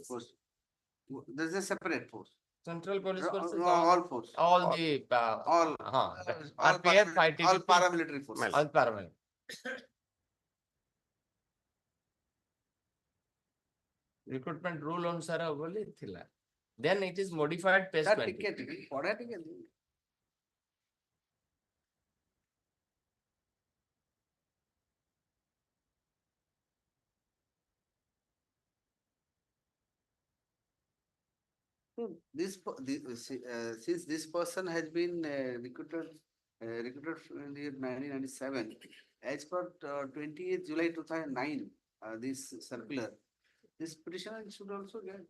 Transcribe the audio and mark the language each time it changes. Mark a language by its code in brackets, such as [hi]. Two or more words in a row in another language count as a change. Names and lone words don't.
[en] Force. This is a separate force. Central Police No, Forces. no, all force. All the All. RPF, ITBP, All paramilitary force. all paramilitary. Recruitment rule [or] ଅନୁସାର ବୋଲି ଥିଲା. [en] Then it is modified page Sir, 20. [or] ଟିକେ ପଢା ଟିକେ। [en] Since this person has been recruited in the year 1997, as per 28th July 2009, this circular, this petitioner should also get.